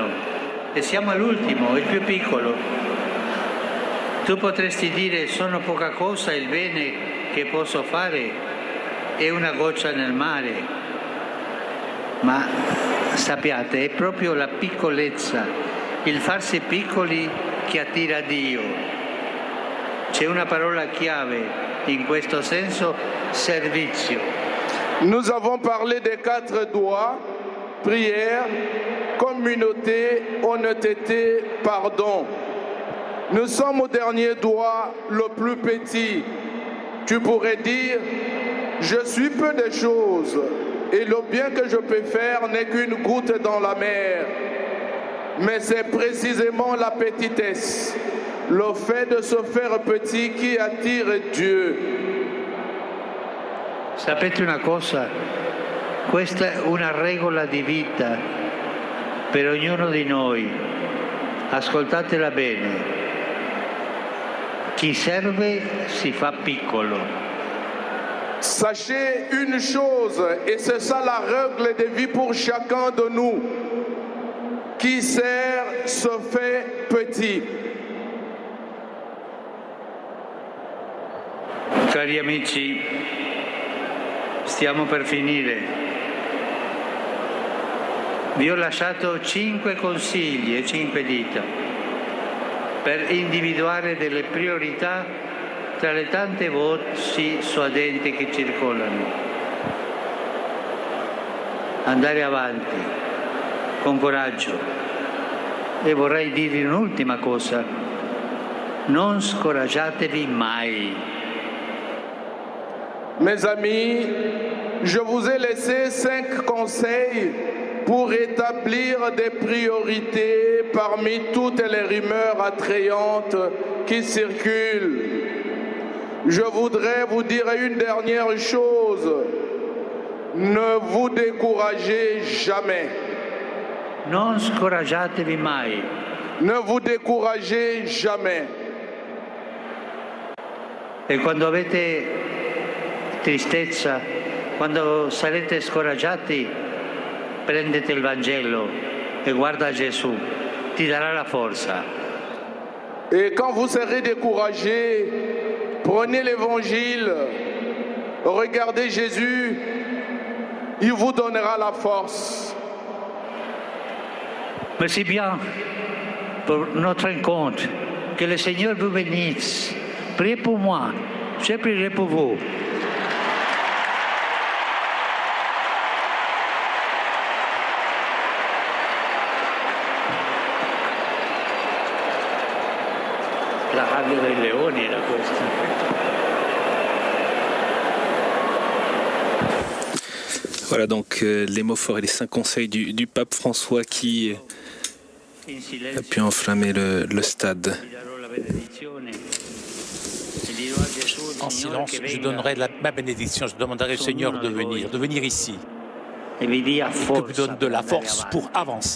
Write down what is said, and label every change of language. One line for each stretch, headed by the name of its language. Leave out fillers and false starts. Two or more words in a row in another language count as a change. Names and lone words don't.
Italian: E siamo all'ultimo, il più piccolo. Tu potresti dire: sono poca cosa, il bene che posso fare è una goccia nel mare. Ma sappiate, è proprio la piccolezza, il farsi piccoli che attira Dio. C'è una parola chiave in questo senso: servizio.
French: Nous avons parlé des 4 doigts, prière, communauté, honnêteté, pardon. Nous sommes au dernier doigt, le plus petit. Tu pourrais dire, je suis peu de choses et le bien que je peux faire n'est qu'une goutte dans la mer. Mais c'est précisément la petitesse, le fait de se faire petit qui attire Dieu.
Italian: Sapete una cosa? Questa è una regola di vita per ognuno di noi. Ascoltatela bene. Chi serve si fa piccolo.
French: Sachez une chose, et c'est ça la règle de vie pour chacun de nous. Qui sert se fait petit.
Italian: Cari amici, stiamo per finire. Vi ho lasciato 5 consigli e 5 dita per individuare delle priorità tra le tante voci suadenti che circolano. Andare avanti con coraggio. E vorrei dirvi un'ultima cosa: non scoraggiatevi mai.
French: Mes amis, je vous ai laissé 5 conseils pour établir des priorités parmi toutes les rumeurs attrayantes qui circulent. Je voudrais vous dire une dernière chose. Ne vous découragez jamais.
Italian: Non scoraggiatevi mai.
French: Ne vous découragez jamais.
Italian: E quando avete tristezza, quando sarete scoraggiati, prendete il Vangelo e guarda Gesù, ti darà la forza.
French: Et quand vous serez découragé, prenez l'évangile, regardez Jésus, il vous donnera la force. Merci bien pour notre rencontre. Que le Seigneur vous bénisse. Priez pour moi, je prierai pour vous.
Italian: La rabbia dei leoni era questa.
French: Voilà donc les mots forts et les 5 conseils du pape François qui a pu enflammer le stade.
Italian: E dirò a Gesù
French: En silence, je donnerai ma bénédiction. Je demanderai au Seigneur de venir ici. Que vous donne de la force pour avancer.